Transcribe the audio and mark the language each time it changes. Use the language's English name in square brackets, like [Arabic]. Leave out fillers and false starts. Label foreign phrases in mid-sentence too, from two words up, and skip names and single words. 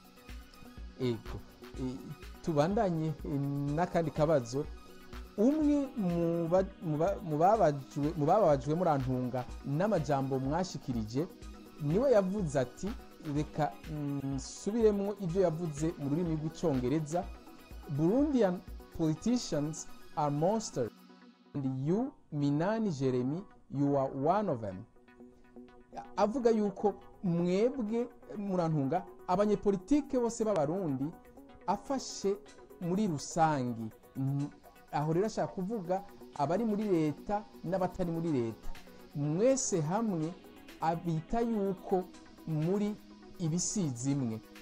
[Rundi] Ego tubandanye n'akandi kabazo. Umwe mu bababajwe murantunga n'amajambo mwashikirije niwe yavuze ati, reka nsubiremwo ivyo yavuze mu rurimi rw'icongereza: [English] Burundian politicians are monsters and you, Minani Jeremy, you are one of them. [Rundi] Avuga yuko mwebwe murantunga abanyepolitike bose b'abarundi afashe muri rusangi. Aho rero ashaka kuvuga abari muri leta n'abatari muri leta, mwese hamwe abita yuko muri ibisizi imwe.